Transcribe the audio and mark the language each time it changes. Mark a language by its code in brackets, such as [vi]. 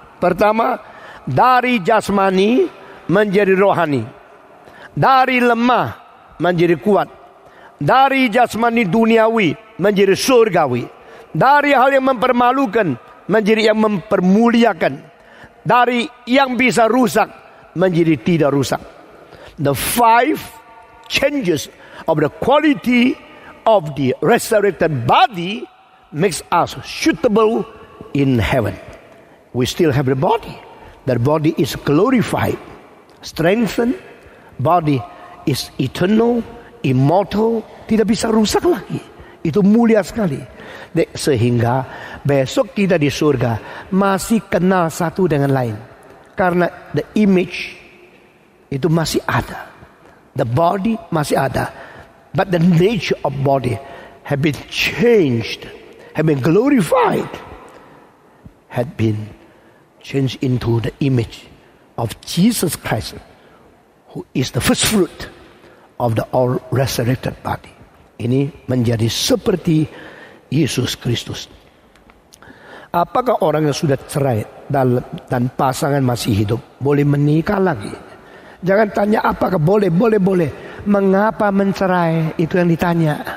[id] Pertama, dari jasmani menjadi rohani. Dari lemah menjadi kuat. Dari jasmani duniawi menjadi surgawi. Dari hal yang mempermalukan menjadi yang mempermuliakan. Dari yang bisa rusak menjadi tidak rusak. [en] The 5 changes of the quality of the resurrected body makes us suitable in heaven. We still have the body. The body is glorified, strengthened. Body is eternal, immortal, [id] tidak bisa rusak lagi. Itu mulia sekali. Sehingga besok kita di surga masih kenal satu dengan lain. Karena [en] the image [id] itu masih ada. [en] The body [id] masih ada. [en] But the nature of body have been changed, have been glorified, had been changed into the image of Jesus Christ, who is the first fruit of the all resurrected body. [id] ini menjadi seperti Yesus Kristus. Apakah orang yang sudah cerai dan pasangan masih hidup boleh menikah lagi? Jangan tanya apakah boleh. Mengapa mencerai? Itu yang ditanya.